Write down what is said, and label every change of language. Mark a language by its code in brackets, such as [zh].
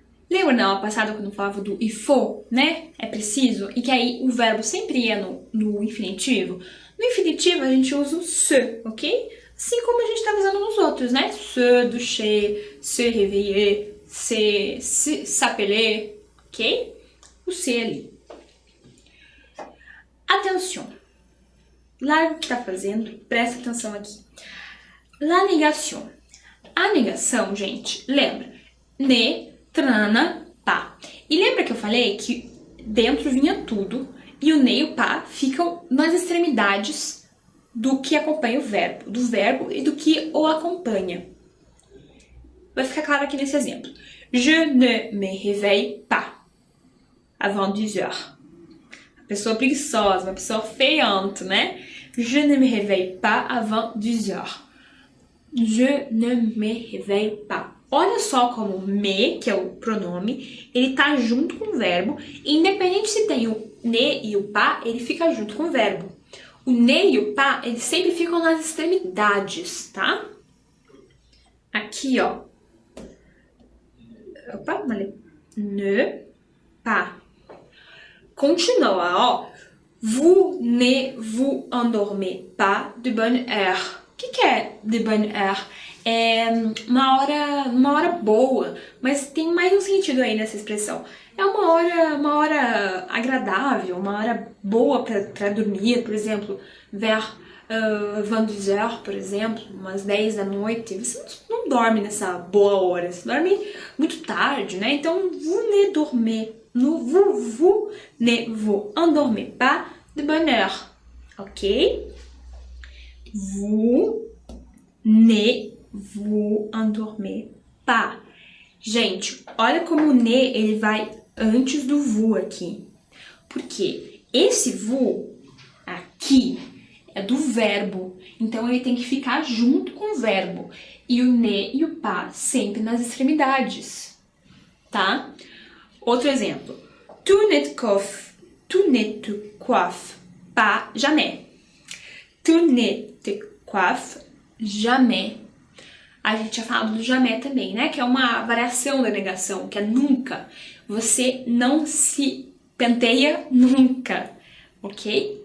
[pt] Lembra na aula passada quando eu falava do il faut, né? É preciso. E que aí o verbo sempre ia no infinitivo. No infinitivo a gente usa o se, ok? Assim como a gente estava usando nos outros, né? Se doucher, se réveiller, s'appeler, ok? O se ali. Atenção. Larga o que está fazendo, presta atenção aqui. La négation. A negação, gente, lembra? Ne, trana, pá. E lembra que eu falei que dentro vinha tudo e o ne e o pá ficam nas extremidades do que acompanha o verbo, do verbo e do que o acompanha. Vai ficar claro aqui nesse exemplo. [fr] Je ne me réveille pas avant 10 heures. [pt] Uma pessoa preguiçosa, uma pessoa feiante, né? [fr] Je ne me réveille pas avant 10 heures. Je ne me réveille pas. [pt] Olha só como me, que é o pronome, ele tá junto com o verbo. E independente se tem o ne e o pa, ele fica junto com o verbo. O ne e o pa, eles sempre ficam nas extremidades, tá? Aqui, ó. Opa, malhei. Ne, pa. Continua, ó. [fr] Vous ne vous endormez pas de bonne heure. [pt] O que é de bonne heure? É uma hora boa, mas tem mais um sentido aí nessa expressão. É uma hora agradável, uma hora boa para dormir, por exemplo, vers 22 heures, por exemplo, umas 10 da noite. Você não dorme nessa boa hora, você dorme muito tarde, né? [fr] Então, vous ne dormez, vous ne vous endormez pas de bonne heure, ok? Vous ne vous endormez pas. [pt] Gente, olha como o ne ele vai antes do vous aqui. Porque esse vous aqui é do verbo. Então ele tem que ficar junto com o verbo. E o ne e o pas sempre nas extremidades. Tá? Outro exemplo. [fr] Tu ne te coiffes pas jamais. Tu ne te coiffes jamais. [pt] A gente tinha falado do jamais também, né? Que é uma variação da negação, que é nunca. Você não se penteia nunca, ok?